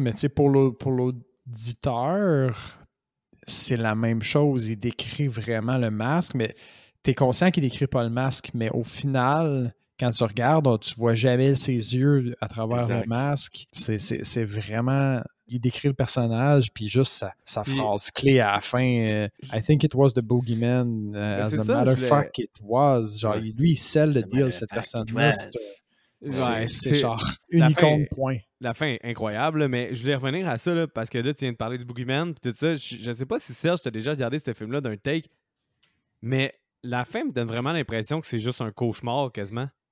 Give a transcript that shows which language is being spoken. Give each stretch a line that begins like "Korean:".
French: Mais pour l'auditeur, c'est la même chose. Il décrit vraiment le masque, mais tu es conscient qu'il décrit pas le masque, mais au final, quand tu regardes, tu vois jamais ses yeux à travers le masque. C'est vraiment... Il décrit le personnage, puis juste sa phrase clé à la fin.
English: I think it was the boogeyman. As a matter of fact, it was.
French: Genre, lui, il scelle le deal, cette personne-là. C'est genre une icône, point. La fin est incroyable, mais je voulais revenir à ça là, parce que là, tu viens de parler du Boogeyman et tout ça. Je sais pas si Serge t'a déjà regardé ce film-là d'un take, mais la fin me donne vraiment l'impression que c'est juste un cauchemar quasiment.